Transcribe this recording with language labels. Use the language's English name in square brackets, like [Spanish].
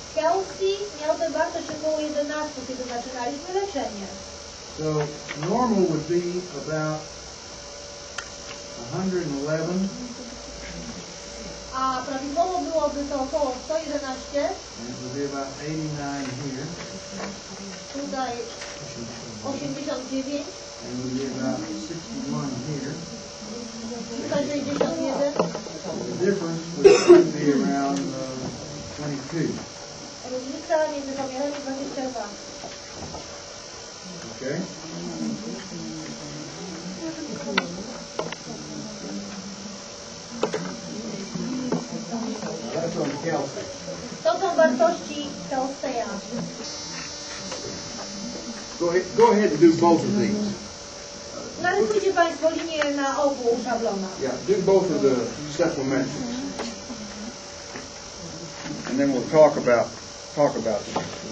[Polish] Kelsey miał tę wartość około 11, kiedy zaczynaliśmy leczenie. [English] So normal would be about 111. [Polish] A prawidłowo byłoby to około 111. [English] And it would be about 89 here. [Polish] Tutaj 89. [English] And it would be about 61 here. [Polish] Tutaj 61. [English] The difference would be around 22. [Polish] Różnica między pomiarami 22. [English] Okay? That's on Kelsey. [Polish] To są wartości Kelseya. [English] Go ahead and do both of these. [Polish] Narysujcie Państwo linię na obu szablonach. [English] Yeah, do both of the supplementals. And then we'll talk about them.